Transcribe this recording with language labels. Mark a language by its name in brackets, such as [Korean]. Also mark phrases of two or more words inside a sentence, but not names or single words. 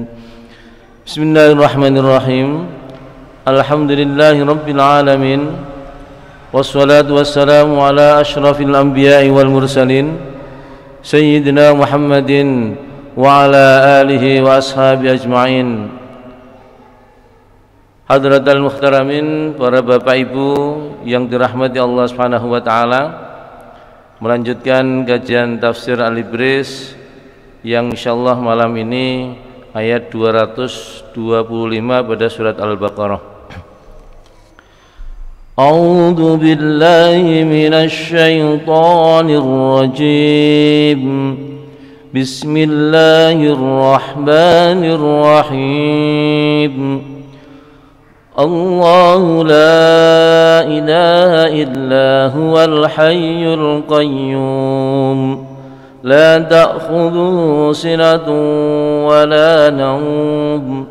[Arabic] بسم الله الرحمن الرحيم. الحمد لله رب العالمين والصلاة والسلام على أشرف الأنبياء والمرسلين سيدنا محمد وعلى آله وأصحابه أجمعين. حضرات المحترمين, [Indonesian] para bapak ibu yang dirahmati [Arabic] الله سبحانه وتعالى, [Indonesian] melanjutkan kajian tafsir Al-Ibris yang insyaallah malam ini ayat 225 pada surat Al-Baqarah. [Arabic] أعوذ بالله من الشيطان الرجيم. بسم الله الرحمن الرحيم. الله لا إله إلا هو الحي القيوم لا تأخذه سنة ولا نوم